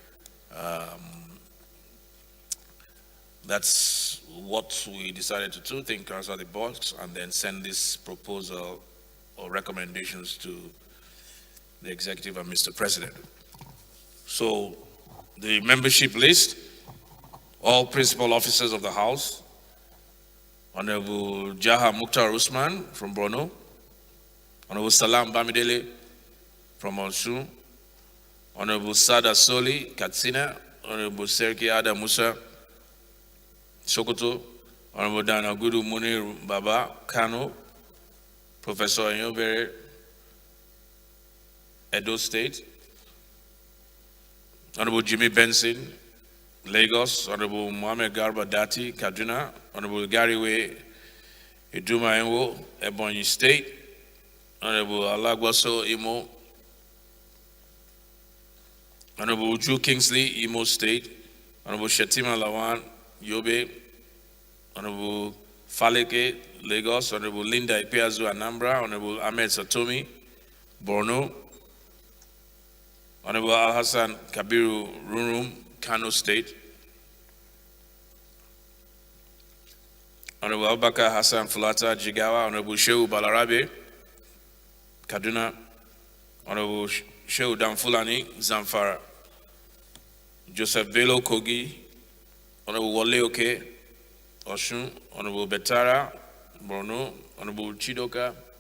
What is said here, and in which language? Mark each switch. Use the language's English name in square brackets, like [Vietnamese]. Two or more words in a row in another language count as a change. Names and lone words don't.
[English] That's what we decided to do, think outside the box, and then send this proposal or recommendations to the executive and Mr. President. So the membership list, all principal officers of the House, Honorable Jaha Mukhtar Usman from Borno, Honorable Salam Bamidele from Osun, Honorable Sada Soli, Katsina, Honorable Serki Ada Musa, Sokoto, Honorable Dana Gudu Munir Baba, Kano, Professor Nyobere, Edo State, Honorable Jimmy Benson, Lagos, Honorable Mohamed Garba Dati, Kaduna, Honorable Gariwe Iduma Enwo, Ebonyi State, Honorable Alagwaso Imo, Honorable Uju Kingsley, Imo State, Honorable Shetima Lawan, Yobe, Honorable Faleke, Lagos, Honorable Linda Ipeazu, Anambra, Honorable Ahmed Satomi, Borno, Honorable Al Hassan Kabiru Rurum, Kano State, Honorable Abubakar Hassan Fulata, Jigawa, Honorable Shehu Balarabe, Kaduna, Honorable Shehu Damfulani, Zamfara, Joseph Bello Kogi, Honorable Wale Oke, Oshun, Honorable Betara, Borno, Honorable Chidoka,